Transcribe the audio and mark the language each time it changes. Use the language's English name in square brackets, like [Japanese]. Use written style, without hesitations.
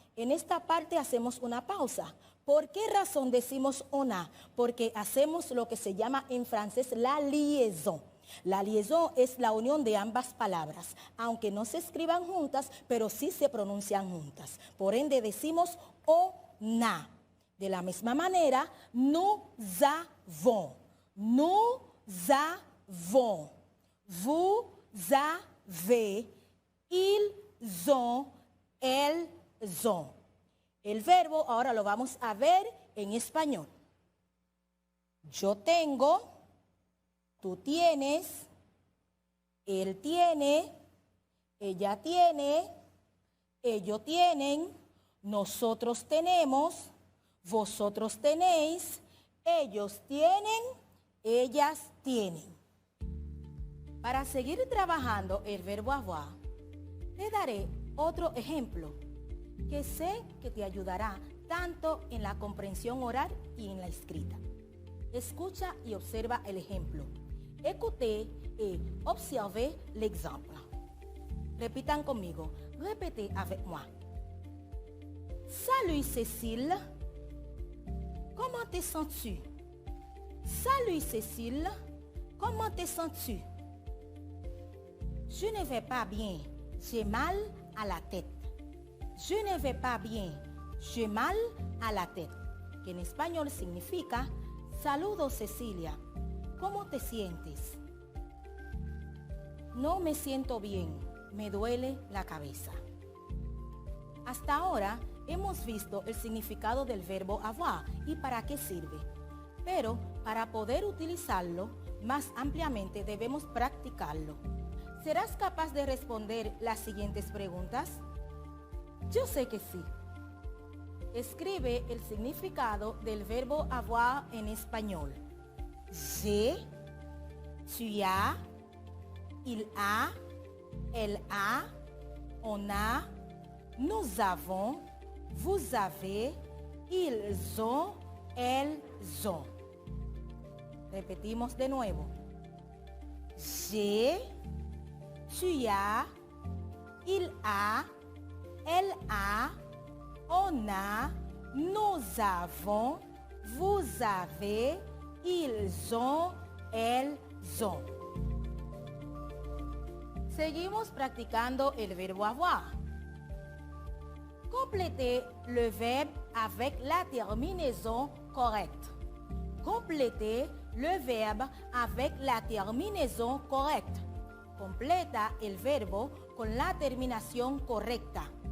[Spanish] En esta parte hacemos una pausa. ¿Por qué razón decimos on a? Porque hacemos lo que se llama en francés la liaison. La liaison es la unión de ambas palabras, aunque no se escriban juntas, pero sí se pronuncian juntas. Por ende decimos on a. De la misma manera, [French] nous avons, nous avons, vous avez, ils ont, elles ont. [Spanish] El verbo ahora lo vamos a ver en español. Yo tengo, tú tienes, él tiene, ella tiene, ellos tienen, nosotros tenemos, vosotros tenéis, ellos tienen, ellas tienen. Para seguir trabajando el verbo avoir, te daré otro ejemplo que sé que te ayudará tanto en la comprensión oral y en la escrita. Escucha y observa el ejemplo. [French] Écoutez et observez l'exemple. [Spanish] Repitan conmigo. [French] Répétez avec moi. Salut Cécile. Comment te sens-tu? Salut Cécile. Comment te sens-tu? Je ne vais pas bien. J'ai mal à la tête. Je ne vais pas bien. J'ai mal à la tête. [Spanish] Que en español significa: saludos Cecilia. ¿Cómo te sientes? No me siento bien. Me duele la cabeza. Hasta ahora hemos visto el significado del verbo avoir y para qué sirve. Pero para poder utilizarlo más ampliamente debemos practicarlo. ¿Serás capaz de responder las siguientes preguntas? Yo sé que sí. Escribe el significado del verbo avoir en español. [French] J'ai, tu as, il a, elle a, on a, nous avons, vous avez, ils ont, elles ont. [Spanish] Repetimos de nuevo. [French] J'ai, tu as, il a, elle a, on a, nous avons, vous avez, ils ont, elles ont. [Spanish] Seguimos practicando el verbo avoir. [French] Complétez le verbe avec la terminaison correcte. Complétez le verbe avec la terminaison correcte. [Spanish] Completa el verbo con la terminación correcta.